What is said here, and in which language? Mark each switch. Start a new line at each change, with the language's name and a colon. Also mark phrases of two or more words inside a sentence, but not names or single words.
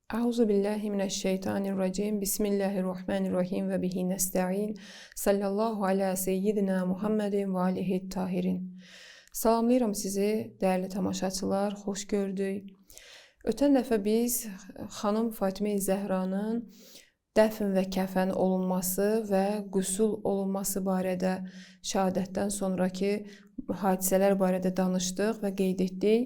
Arabic: أعوذ بالله من الشيطان الرجيم. بسم الله الرحمن الرحيم وبه نستعين. صلى الله على سيدنا محمد وآله الطاهرين.
Azerbaijani: Salamlayıram sizi, değerli tamaşaçılar. Xoş gördük. Ötən dəfə biz xanım Fatimə Zəhranın dəfn və kəfən olunması və qüsul olunması barədə şəhadətdən sonraki hadisələr barədə danışdıq və qeyd etdik.